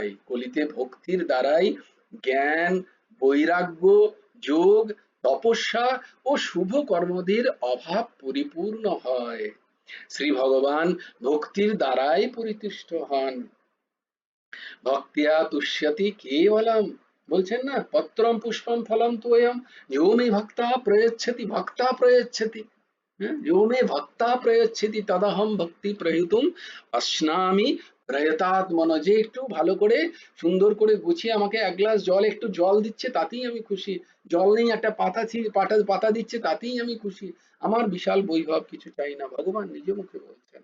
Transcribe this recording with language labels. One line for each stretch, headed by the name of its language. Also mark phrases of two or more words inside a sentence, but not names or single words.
Bangla: কলিতে ভক্তির দ্বারাই জ্ঞান, বৈরাগ্য, যোগ, তপস্যা ও শুভ কর্মদের অভাব পরিপূর্ণ হয়। শ্রী ভগবান ভক্তির দ্বারাই পরিতুষ্ট হন।
Sanskrit: ভক্তিয়া তুষ্যতি কেবলম,
Bangla: বলছেন না,
Sanskrit: পত্রম পুষ্পম ফলম তোয়ম, यो मे ভক্তা প্রয়চ্ছতি ভক্তা প্রয়চ্ছতি, হ্যাঁ, यो मे ভক্তা প্রয়চ্ছতি তদহম ভক্তি প্রহিতুম অশ্নামি প্রয়তাত্মন।
Bangla: যে একটু ভালো করে সুন্দর করে গুছিয়ে আমাকে এক গ্লাস জল, একটু জল দিচ্ছে তাতেই আমি খুশি, জল নেই একটা পাতা পাতা দিচ্ছে তাতেই আমি খুশি, আমার বিশাল বৈভব কিছু চাই না, ভগবান নিজ মুখে বলছেন।